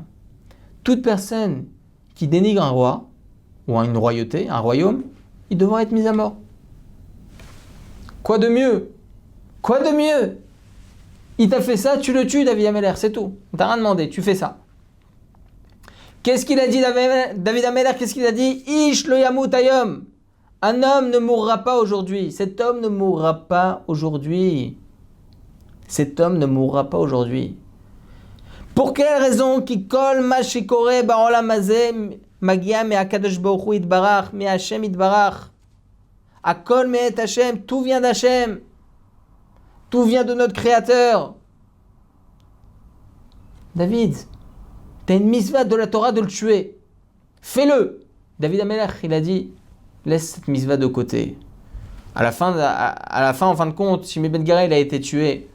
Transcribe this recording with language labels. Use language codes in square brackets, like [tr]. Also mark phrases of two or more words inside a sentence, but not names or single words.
[fr] Toute personne qui dénigre un roi, ou une royauté, un royaume, il devra être mis à mort. Quoi de mieux? Quoi de mieux? Il t'a fait ça, tu le tues, David Ameler, c'est tout. On t'a rien demandé, tu fais ça. Qu'est-ce qu'il a dit, David Ameler? Qu'est-ce qu'il a dit? [he] איש לא יומת היום. [fr] Un homme ne mourra pas aujourd'hui. Cet homme ne mourra pas aujourd'hui. Cet homme ne mourra pas aujourd'hui. Pour quelle raison? [he] כי כל מה שקורה בעולם הזה מגיע מהקדוש ברוך הוא יתברך, מהשם יתברך. הכל מאת השם. [fr] Tout vient d'Hashem. Tout vient de notre Créateur. David, tu as une mitzvah de la Torah de le tuer. Fais-le. David Ameler, il a dit, laisse cette mitzvah de côté. À la fin, en fin de compte, Shimi ben Gera, il a été tué.